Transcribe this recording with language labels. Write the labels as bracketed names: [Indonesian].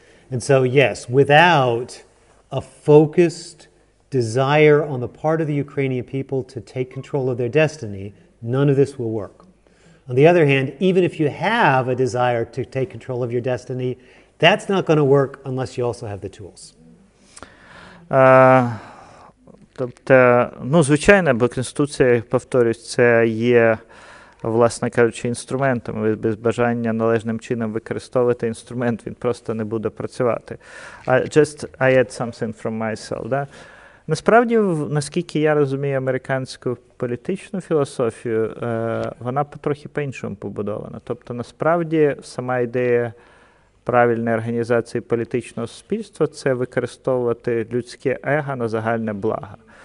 [English] And so, yes, without a focused desire on the part of the Ukrainian people to take control of their destiny, none of this will work. On the other hand, even if you have a desire to take control of your destiny, that's not going to work unless you also have the tools. [Ukrainian] Тобто, звичайно, бо Конституція, повторюсь, це є, власне кажучи, інструментом. Без бажання належним чином використовувати інструмент, він просто не буде працювати. [English] I add something from myself. Да? [Ukrainian] Насправді, наскільки я розумію американську політичну філософію, вона трохи по-іншому побудована. Тобто, насправді, сама ідея правильної організації політичного суспільства – це використовувати людське его на загальне благо.